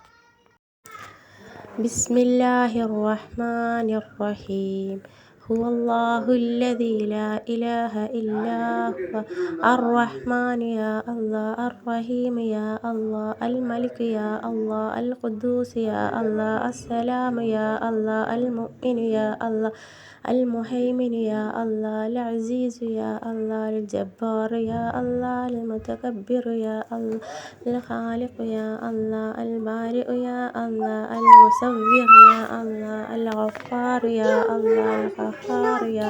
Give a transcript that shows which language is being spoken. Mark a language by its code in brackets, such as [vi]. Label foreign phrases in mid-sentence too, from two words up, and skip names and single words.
[ar] بسم الله الرحمن الرحيم. هو الله الذي لا إله إلا هو الرحمن يا الله الرحيم يا الله الملك يا الله القدوس يا الله السلام يا الله المؤمن يا الله المهيمن يا الله العزيز يا الله الجبار يا الله المتكبر يا الله الخالق يا الله البارئ يا الله المصور يا الله الغفار يا الله القهار يا